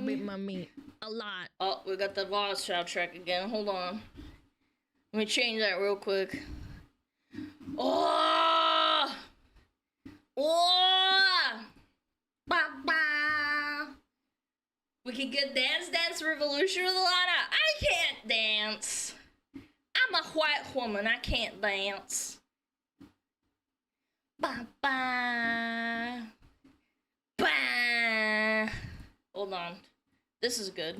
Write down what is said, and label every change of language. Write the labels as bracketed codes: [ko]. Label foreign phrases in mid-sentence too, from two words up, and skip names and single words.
[en] beat my meat. A lot. Oh, we got the voice soundtrack again. Hold on. Let me change that real quick. Oh! Oh! Ba ba! We can get Dance Revolution with Alana. I can't dance. I'm a white woman. I can't dance. Ba ba! Ba! Hold on. This is good.